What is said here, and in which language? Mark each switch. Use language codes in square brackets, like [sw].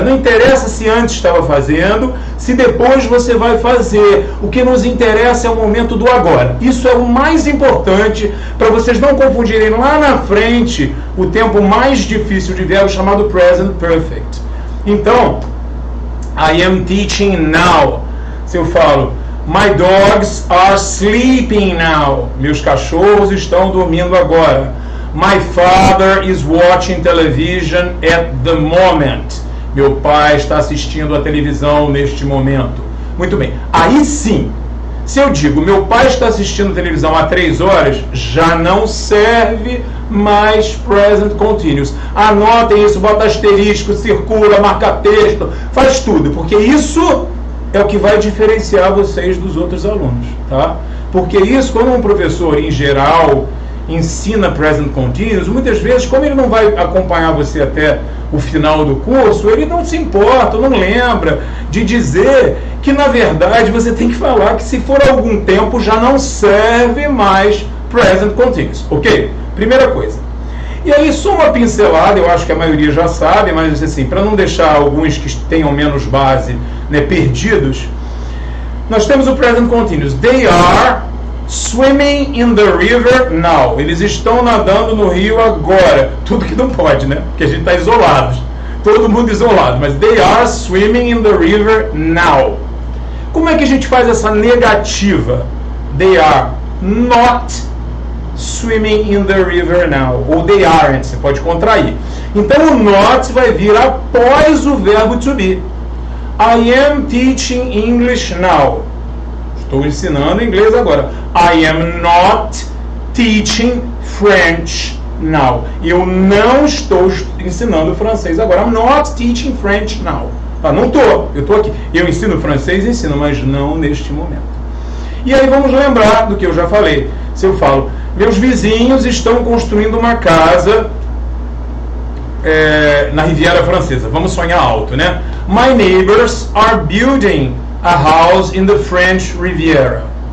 [pt] Não interessa se antes estava fazendo, se depois você vai fazer. O que nos interessa é o momento do agora. Isso é o mais importante para vocês não confundirem lá na frente o tempo mais difícil de ver, o chamado present perfect. Então, [en] I am teaching now. [pt] Se eu falo, [en] my dogs are sleeping now. [pt] Meus cachorros estão dormindo agora. [en] My father is watching television at the moment. [pt] Meu pai está assistindo a televisão neste momento. Muito bem. Aí sim, se eu digo, meu pai está assistindo a televisão há 3 horas, já não serve mais present continuous. Anotem isso, bota asterisco, circula, marca texto, faz tudo, porque isso é o que vai diferenciar vocês dos outros alunos, tá? Porque isso, quando um professor, em geral, ensina present continuous, muitas vezes, como ele não vai acompanhar você até o final do curso, ele não se importa, não lembra de dizer que, na verdade, você tem que falar que, se for algum tempo, já não serve mais present continuous, ok? Primeira coisa. E aí, só uma pincelada, eu acho que a maioria já sabe, mas assim, para não deixar alguns que tenham menos base, né, perdidos, nós temos o present continuous. [en] They are Swimming in the river now. [pt] Eles estão nadando no rio agora. Tudo que não pode, né? Porque a gente está isolado. Todo mundo isolado. Mas [en] they are swimming in the river now. [pt] Como é que a gente faz essa negativa? [en] They are not swimming in the river now. [pt] Ou [en] they aren't. [pt] Você pode contrair. Então o not vai vir após o verbo to be. [en] I am teaching English now. [pt] Estou ensinando inglês agora. [en] I am not teaching French now. [pt] Eu não estou ensinando francês agora. [en] I'm not teaching French now. [pt] Não estou. Eu estou aqui. Eu ensino francês, ensino, mas não neste momento. E aí vamos lembrar do que eu já falei. Se eu falo, meus vizinhos estão construindo uma casa na Riviera Francesa. Vamos sonhar alto, né? [en] My neighbors are building a house in the French Riviera.